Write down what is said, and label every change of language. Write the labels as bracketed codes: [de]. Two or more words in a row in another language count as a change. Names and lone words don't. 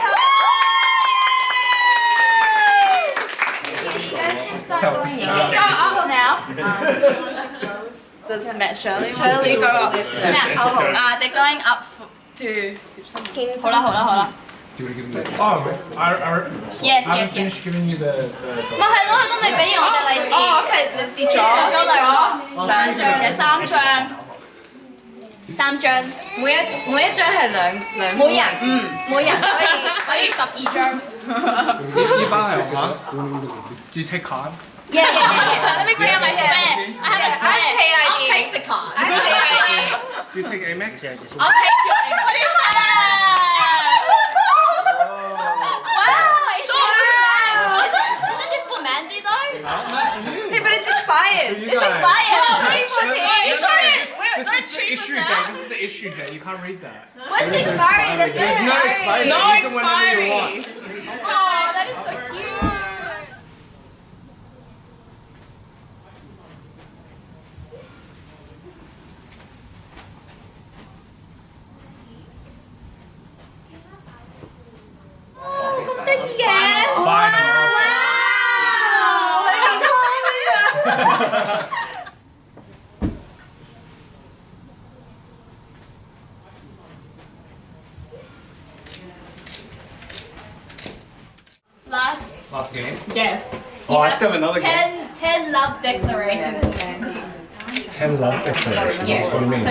[en] You guys can start going. Go up now. Does Matt Shirley go up with them? They're going up to... King's Hold on. Do you want to give him the? Oh, I Yes, haven't yes, yes. finished giving you the. [yue] 咪係咯，都未俾我哋利是。 [en] Oh, okay. [yue] 跌咗兩張，有三張。三張，每一張係兩每人可以12張。一般係話 [en] Do you take card? Yeah. Let me bring out my spare. I have a spare. I'll take the card. I have a pay Do you take Amex? I'll take your What is that? Wow, it's Isn't this for Mandy though? Nice of you. Hey, but it's expired. You guys. This This is the issue date. This is the issue date. You can't read that. What's the expiry? That's There's no expiry date. No Use it whenever you want. expiry. Oh, that is so cute. [yue] Oh,咁得意嘅！ [en] Fine. [yue] Wow！你咁好 [en] Last game. Yes. Oh, I still have another game. 10 love declarations. 10 love declarations. What do you mean?